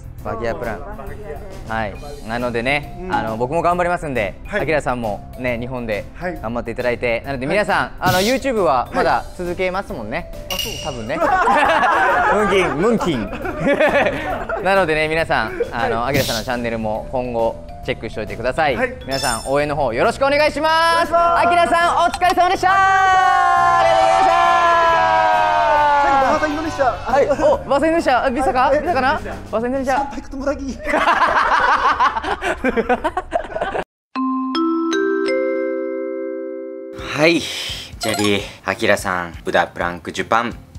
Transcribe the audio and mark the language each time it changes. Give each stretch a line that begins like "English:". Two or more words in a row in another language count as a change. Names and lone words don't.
Japanese: バハギアプラン。はい、なのでね、僕も頑張りますんで、あきらさんもね、日本で頑張っていただいて、なので皆さん、YouTube はまだ続けますもんね、多分ね。ムンキンなのでね、皆さん、あきらさんのチャンネルも今後チェックしておいてください。皆さん応援の方よろしくお願いします。あきらさんお疲れ様でした。ありがとうございました。
Indonesian: Bahasa Indonesia. Bahasa Indonesia. Bisa kah? Bisa kan? Bahasa Indonesia. Sampai ketemu lagi. Hai, jadi Akira san udah pulang ke Jepang.